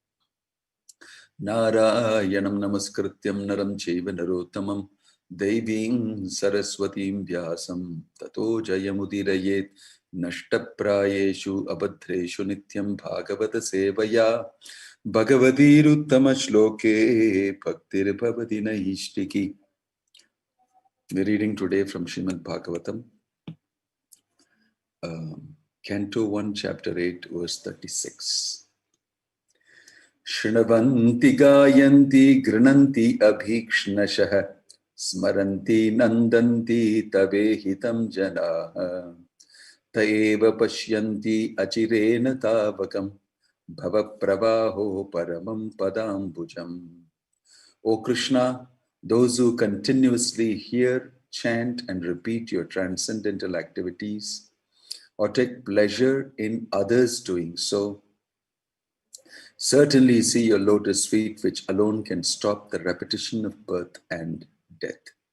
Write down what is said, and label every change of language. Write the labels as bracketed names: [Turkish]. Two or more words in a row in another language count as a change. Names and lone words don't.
[Sanskrit] Narayanam Namaskrityam Naram Chaiva Narottamam Devim Saraswatim Vyasam Tato Jayamudirayet Nashtaprayeshu Abhadreshu Nityam Bhagavata Sevaya Bhagavatiruttama Shloke Bhaktir Bhavati Naishtiki. [English] We're reading today from Srimad Bhagavatam, Canto 1, Chapter 8, verse 36. [Sanskrit] śṛṇvanti gāyanti gṛṇanty abhīkṣṇaśaḥ smaranti nandanti tavehitaṁ janāḥ taeva paśyanty acireṇa tāvakaṁ bhava-pravāhoparamaṁ padāmbujam. [English] O Kṛṣṇa, those who continuously hear, chant and repeat your transcendental activities or take pleasure in others doing so, certainly see your lotus feet, which alone can stop the repetition of birth and death.